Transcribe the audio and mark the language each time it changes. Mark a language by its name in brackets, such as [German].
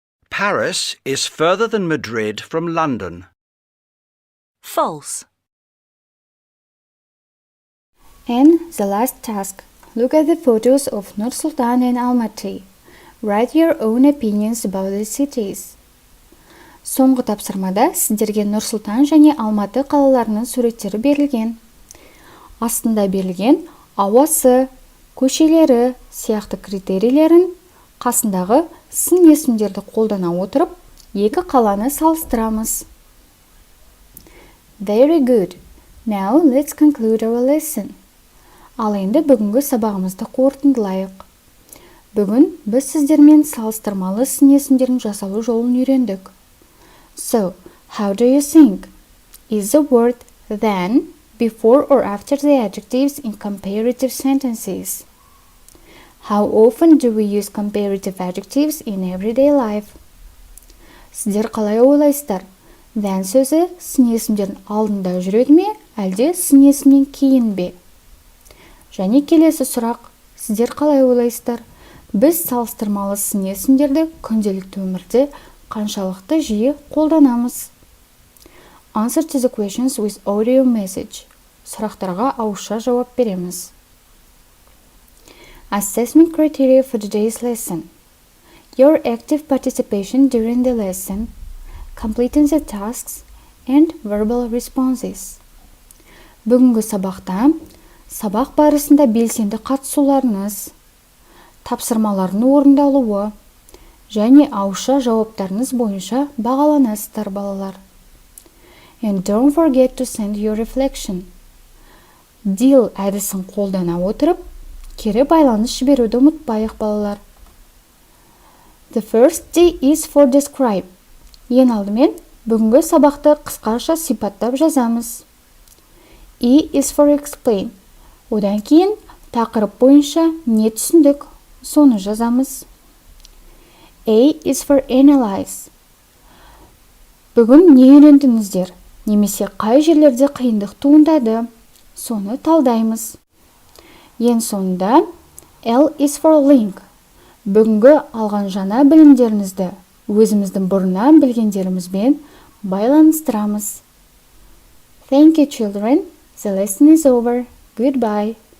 [English] Paris is further than Madrid from London. False. And the last task. Look at the photos of Nur Sultan and Almaty. Write your own opinions about the cities. [Kazakh] Соңғы тапсырмада сіздерге Нұр Сұлтан және Алматы қалаларының суреттері берілген. Астында берілген ауасы, көшелері сияқты критерийлерін қасындағы сын есімдерді қолдана отырып, екі қаланы салыстырамыз. [English] Very good. Now let's conclude our lesson. [Kazakh] Ал енді бүгінгі сабағымызды қорытындылайық. Бүгін біз сіздермен салыстырмалы сын есімдерін жасау жолын үйрендік. [English] So, how do you think? Is the word than before or after the adjectives in comparative sentences? How often do we use comparative adjectives in everyday life? [Kazakh] Сіздер қалай ойлайсыздар? Than сөзі сын есімдердің алдында жүреді ме, әлде сын есімнен кейін бе? Және келесі сұрақ, сіздер қалай ойлайсыздар? Біз салыстырмалы сын есімдерді күнделікті өмірде қаншалықты жиі қолданамыз? [English] Answer to the questions with audio message. [Kazakh] Сұрақтарға ауызша жауап береміз. [English] Assessment criteria for today's lesson. Your active participation during the lesson, completing the tasks, and verbal responses. [Kazakh] Бүгінгі сабақта сабақ барысында белсенді қатысуларыңыз, тапсырмалардың орындалуы және ауызша жауаптарыңыз бойынша бағаланасыздар балалар. [English] And don't forget to send your reflection. [Kazakh] Deal әдісін қолдана отырып, кері байланыс жіберуді ұмытпайық балалар. [English] The first D is for describe. [Kazakh] Ең алдымен бүгінгі сабақты қысқаша сипаттап жазамыз. [English] E is for explain. [Kazakh] Одан кейін тақырып бойынша не түсіндік, соны жазамыз. [English] A is for analyze. [Kazakh] Бүгін не үйрендіңіздер, немесе қай жерлерде қиындық туындады, соны талдаймыз. Ең соңында [English] L is for link. [Kazakh] Бүгінгі алған жаңа білімдеріңізді өзіміздің бұрыннан білгендерімізбен байланыстырамыз. [English] Thank you, children. The lesson is over. Goodbye.